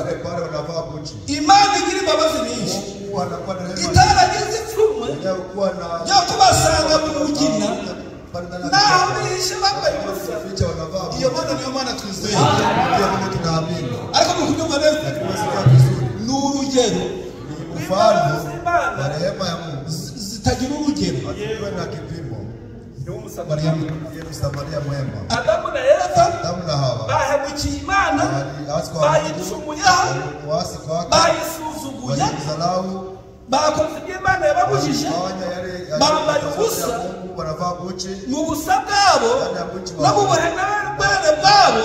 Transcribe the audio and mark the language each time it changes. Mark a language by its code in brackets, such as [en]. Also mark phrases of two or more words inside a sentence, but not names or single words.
[rw] Imana igira imbabazi nyinshi itaragize ipfunwe ryo kubasanga mu mugina naho bishe bambaye ubusa. Iyo Mana niyo Mana twizeye, ariko mu kunyumva neza ni urugero zitagira urugero. [sw] Msamaria mwema. [rw] Adamu na Eva bahemukiye Imana, bayicumuyeho, bayisuzuguye, bakoze ibyo Imana yababujije, bambaye ubusa mu busa bwabo no mu buhenebere bwabo.